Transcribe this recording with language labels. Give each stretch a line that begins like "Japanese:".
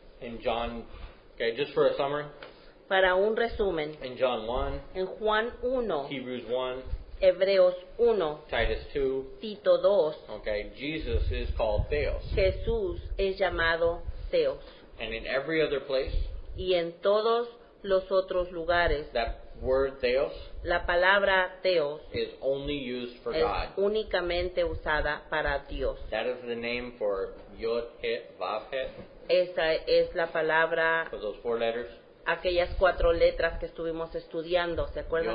English: In John, just for a summary,
Spanish: Para un resumen,
English: in John 1,
Spanish: en Juan 1,
English: Hebrews 1,
Spanish: Hebreos 1,
English: Titus 2.
Spanish: Tito 2,
English: Okay, Jesus is called Theos.
Spanish: Jesús es llamado Theos.
English: And in every other place,
Spanish: Y en todos los otros lugares,
English: that word Theos
Spanish: la palabra Theos
English: is only used for
Spanish: es
English: God.
Spanish: únicamente usada para Dios.
English: That is the name for Yod, Het, Vav, Het,
Spanish: Esa es la palabra,
English: for those 4 letters.
Spanish: aquellas 4 letras que estuvimos estudiando, ¿se acuerdan?